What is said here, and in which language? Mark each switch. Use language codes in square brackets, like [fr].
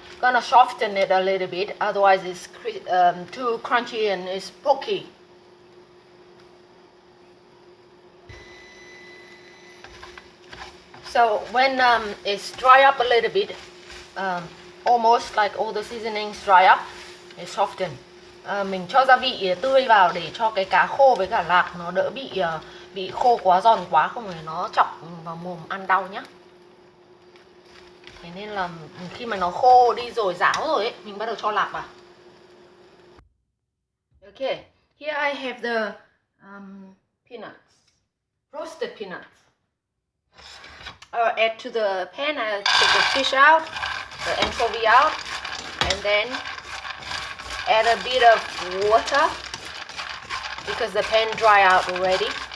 [en] Gonna soften it a little bit, otherwise it's too crunchy and it's pokey. So when it's dry up a little bit, almost like all the seasonings dry up, it's soften. [vi] Mình cho gia vị tươi vào để cho cái cá khô với cả lạc nó đỡ bị khô quá, giòn quá, không thì nó chọc vào mồm ăn đau nhá. Thế nên là khi mà nó khô đi rồi, ráo rồi ấy, mình bắt đầu cho lạc vào. [en] Okay, here I have the peanuts, roasted peanuts. I'll add to the pan. I'll take the fish out, the anchovy out, and then add a bit of water because the pan dry out already.